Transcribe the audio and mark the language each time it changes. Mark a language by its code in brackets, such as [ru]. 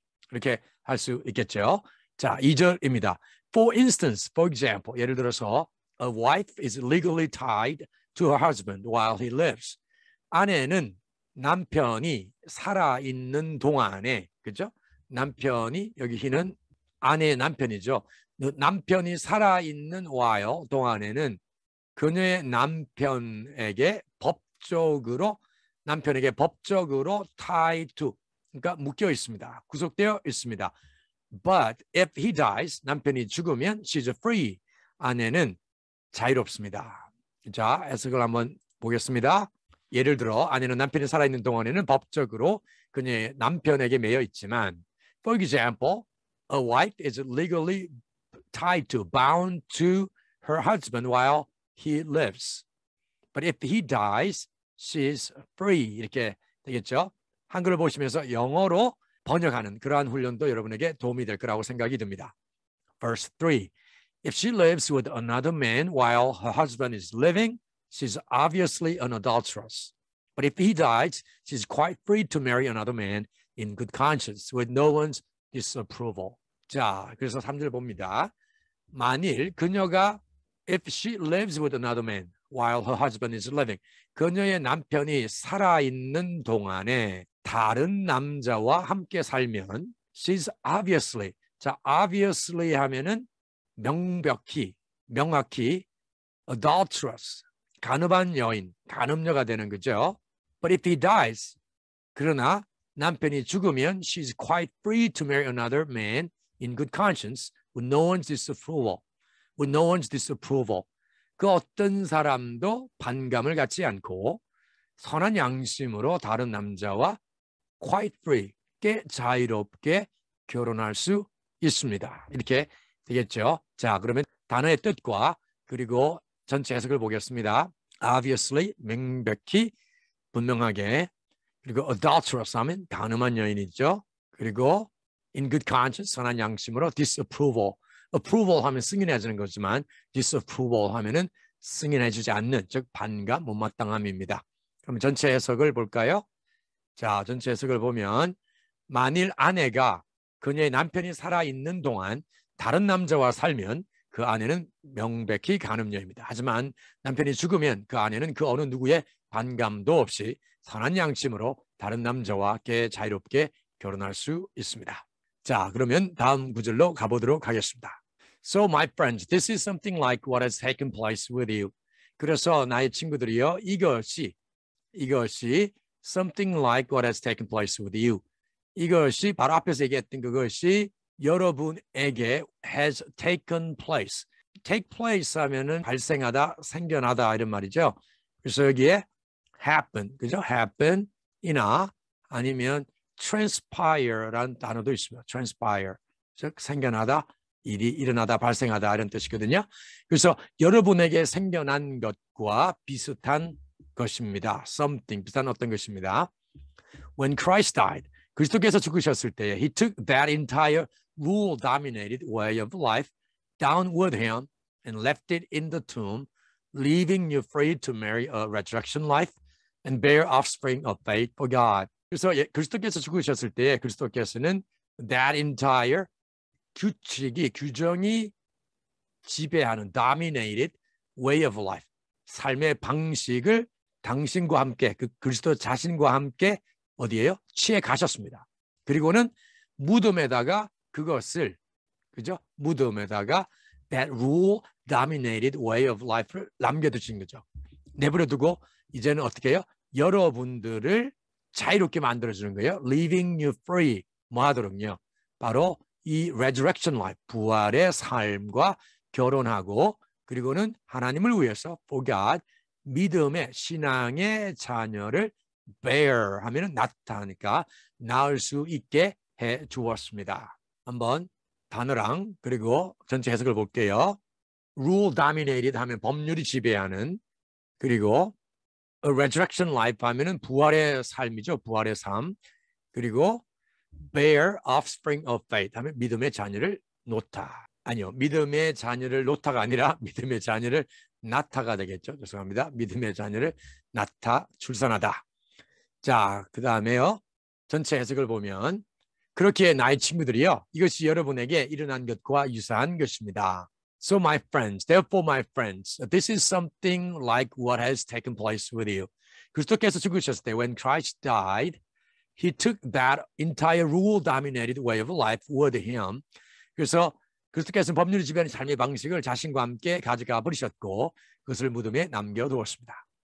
[ko] 이렇게 할 수 있겠죠. 자, 2절입니다. [en] For instance, for example, [ko] 예를 들어서 [en] a wife is legally tied to her husband while he lives. [ko] 아내는 남편이 살아있는 동안에, 그죠? 남편이, 여기 희는 아내의 남편이죠. 남편이 살아있는 while 동안에는 그녀의 남편에게 법적으로 [en] tied to, [ko] 그러니까 묶여 있습니다. 구속되어 있습니다. [en] But if he dies, [ko] 남편이 죽으면 [en] she's free. [ko] 아내는 자유롭습니다. 자, 해석을 한번 보겠습니다. 예를 들어 아내는 남편이 살아있는 동안에는 법적으로 그녀의 남편에게 매여 있지만, [en] for example, a wife is legally tied to, bound to her husband while he lives. But if he dies, she's free. [ko] 이렇게 되겠죠. 한글을 보시면서 영어로 번역하는 그러한 훈련도 여러분에게 도움이 될 거라고 생각이 듭니다. [en] Verse 3. If she lives with another man while her husband is living, she's obviously an adulteress. But if he dies, she's quite free to marry another man in good conscience with no one's disapproval. [ko] 자, 그래서 3절 봅니다. 만일 그녀가 [en] if she lives with another man while her husband is living, [ko] 그녀의 남편이 살아있는 동안에 다른 남자와 함께 살면 [en] she's obviously, [ko] 자, obviously 하면은 명확히 adulterous, 간음한 여인, 간음녀가 되는 거죠. [en] But if he dies, [ko] 그러나 남편이 죽으면 [en] she's quite free to marry another man in good conscience with no one's disapproval. With no one's disapproval. [ko] 그 어떤 사람도 반감을 갖지 않고 선한 양심으로 다른 남자와 [en] quite free, [ko] 꽤 자유롭게 결혼할 수 있습니다. 이렇게 되겠죠. 자, 그러면 단어의 뜻과 그리고 전체 해석을 보겠습니다. Obviously, 명백히, 분명하게. 그리고 adulterous 하면 간음한 여인이죠. 그리고 in good conscience, 선한 양심으로 disapproval. approval 하면 승인해주는 거지만 disapproval 하면은 승인해주지 않는, 즉 반감, 못마땅함입니다. 그럼 전체 해석을 볼까요? 자, 전체 해석을 보면 만일 아내가 그녀의 남편이 살아있는 동안 다른 남자와 살면 그 아내는 명백히 간음녀입니다. 하지만 남편이 죽으면 그 아내는 그 어느 누구의 반감도 없이 선한 양심으로 다른 남자와 자유롭게 결혼할 수 있습니다. 자, 그러면 다음 구절로 가보도록 하겠습니다. [en] So my friends, this is something like what has taken place with you. [ko] 그래서 나의 친구들이요, 이것이 [en] something like what has taken place with you. [ko] 이것이 바로 앞에서 얘기했던 그것이 여러분에게 [en] has taken place. [ko] take place 하면은 발생하다, 생겨나다 이런 말이죠. 그래서 여기에 happen, 그죠? happen이나 아니면 transpire라는 단어도 있습니다. transpire, 즉 생겨나다, 일이 일어나다 발생하다 이런 뜻이거든요. 그래서 여러분에게 생겨난 것과 비슷한 것입니다. something 비슷한 어떤 것입니다. [en] When Christ died, [ko] 그리스도께서 죽으셨을 때에 [en] He took that entire rule-dominated way of life down with Him and left it in the tomb, leaving you free to marry a resurrection life and bear offspring of faith for God. [ko] 그래서 그리스도께서 죽으셨을 때에 그리스도께서는 [en] that entire [ko] 규정이 지배하는 [en] dominated way of life, [ko] 삶의 방식을 당신과 함께 그 그리스도 자신과 함께 어디에요? 취해 가셨습니다. 그리고는 무덤에다가 그것을 그죠? 무덤에다가 [en] that rule dominated way of life를 [ko] 남겨두신 거죠. 내버려두고 이제는 어떻게 해요? 여러분들을 자유롭게 만들어주는 거예요. [en] Leaving you free. [ko] 뭐 하도록요? 바로 이 resurrection life, 부활의 삶과 결혼하고 그리고는 하나님을 위해서 [en] for God, [ko] 믿음의 신앙의 자녀를 bear 하면은 나타나니까 낳을 수 있게 해 주었습니다. 한번 단어랑 그리고 전체 해석을 볼게요. rule dominated 하면 법률이 지배하는, 그리고 a resurrection life 하면은 부활의 삶이죠. 부활의 삶. 그리고 bear offspring of faith 하면 믿음의 자녀를 놓다. 아니요. 믿음의 자녀를 놓다가 아니라 믿음의 자녀를 낳다가 되겠죠. 죄송합니다. 믿음의 자녀를 낳다, 출산하다. 자, 그 다음에요. 전체 해석을 보면 그렇게 나의 친구들이요. 이것이 여러분에게 일어난 것과 유사한 것입니다. [en] So my friends, therefore my friends, this is something like what has taken place with you. [ko] 그리스도께서 죽으셨을 때, [en] when Christ died, He took that entire rule-dominated way of life with Him. [ko] 그래서 그리스도께서는 법률이 지배하는 삶의 방식을 자신과 함께 가져가 버리셨고 그것을 무덤에 남겨두었습니다.